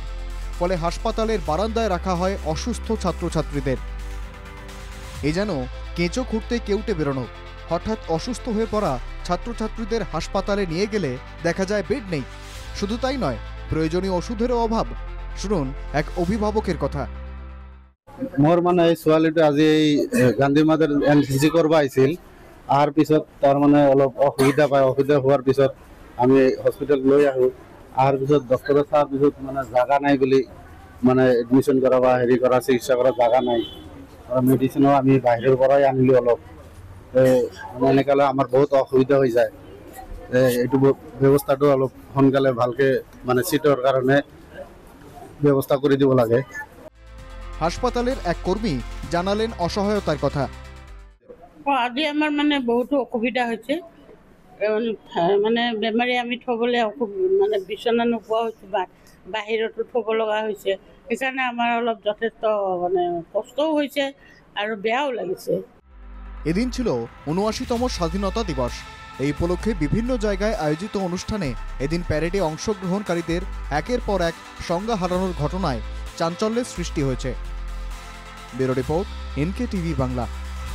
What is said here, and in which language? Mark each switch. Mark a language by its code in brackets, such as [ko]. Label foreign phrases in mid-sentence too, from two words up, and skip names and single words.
[bn] ফলে হাসপাতালের বারান্দায় রাখা হয় অসুস্থ ছাত্রছাত্রীদের। এ যেন কেঁচো খুঁড়তে কেউটে বেরোনো। হঠাৎ অসুস্থ হয়ে পড়া ছাত্রছাত্রীদের হাসপাতালে নিয়ে গেলে দেখা যায় বেড নেই। শুধু তাই নয়, প্রয়োজনীয় ওষুধেরও অভাব। শুনুন এক অভিভাবকের কথা। [as] মোৰ মানে এই ছোৱালীটো আজি এই গান্ধী ময়দান এনচিচি কৰিব আহিছিল। অহাৰ পিছত তাৰ মানে অলপ অসুবিধা পায়। অসুবিধা হোৱাৰ পিছত আমি হস্পিটেল লৈ আহোঁ। অহাৰ পিছত ডক্টৰে চোৱাৰ পিছত মানে জাগা নাই বুলি মানে এডমিশ্যন কৰা বা হেৰি কৰা চিকিৎসা কৰা জাগা নাই। মেডিচিনো আমি বাহিৰৰ পৰাই আনিলোঁ অলপ। মানে এনেকৈ হ'লে আমাৰ বহুত অসুবিধা হৈ যায়। এইটো ব্যৱস্থাটো অলপ সোনকালে ভালকৈ মানে চিটৰ কাৰণে ব্যৱস্থা কৰি দিব লাগে। [bn] হাসপাতালের এক কর্মী জানালেন অসহায়তার কথা। [as] আজি আমার মানে বহুতো অসুবিধা হয়েছে। মানে বেমাৰী আমি থবলৈ মানে বিচনা নোপোৱা হৈছে, বাহিৰতো থ'ব লগা হৈছে। সেইকাৰণে আমাৰ অলপ যথেষ্ট মানে কষ্টও হৈছে আৰু বেয়াও লাগিছে। [bn] এদিন ছিল ৭৯তম স্বাধীনতা দিবস। এই উপলক্ষে বিভিন্ন জায়গায় আয়োজিত অনুষ্ঠানে এদিন প্যারেডে অংশগ্রহণকারীদের একের পর এক সংজ্ঞা হারানোর ঘটনায় চাঞ্চল্যের সৃষ্টি হয়েছে। ব্যুরো রিপোর্ট, NK টিভি বাংলা।